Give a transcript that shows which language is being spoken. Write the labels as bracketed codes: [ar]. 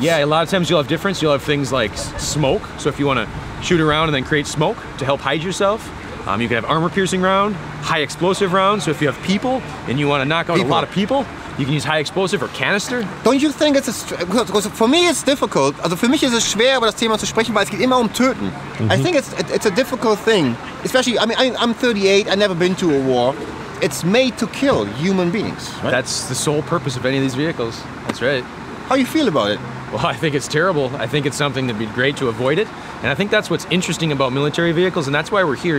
[en] Yeah, a lot of times you'll have difference. You'll have things like smoke. So if you want to shoot around and then create smoke to help hide yourself. You can have armor-piercing round, high explosive round. So if you have people and you want to knock out a lot of people, you can use high explosive or canister. Don't you think it's because for me it's difficult. [de] Also für mich ist es schwer über das Thema zu sprechen, weil es geht immer um Töten. [en] I think it's a difficult thing, especially. I mean, I'm 38. I've never been to a war. It's made to kill human beings. Right? That's the sole purpose of any of these vehicles. That's right. How you feel about it? Well, I think it's terrible. I think it's something that'd be great to avoid it. And I think that's what's interesting about military vehicles, and that's why we're here.